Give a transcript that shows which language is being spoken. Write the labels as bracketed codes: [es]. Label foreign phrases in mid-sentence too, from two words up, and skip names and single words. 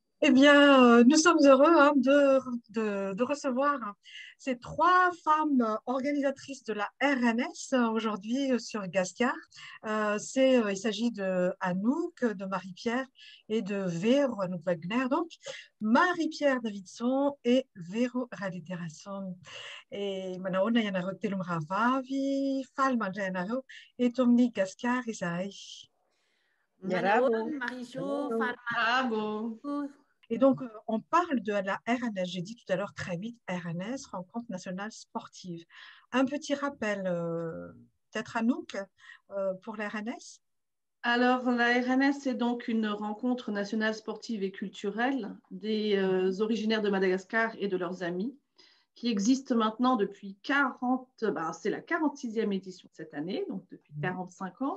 [fr] Eh bien, nous sommes heureux de recevoir ces trois femmes organisatrices de la RNS aujourd'hui sur Gascar. Il s'agit de Anouk, de Marie-Pierre et de Vero Anouk Wagner. Donc, Marie-Pierre Davidson et Vero Raditerason. Et Manaona Yanaro Telum Ravavi, Falma Janaro et Tomni Gascar Isaï. Bravo. Manaon, Marie-Jo, Falma. Bravo. Et donc, on parle de la RNS. J'ai dit tout à l'heure très vite, RNS, Rencontre nationale sportive. Un petit rappel, peut-être Anouk, pour la RNS? Alors, la RNS, c'est donc une rencontre nationale sportive et culturelle des originaires de Madagascar et de leurs amis, qui existe maintenant depuis 40, c'est la 46e édition cette année, donc depuis 45 ans.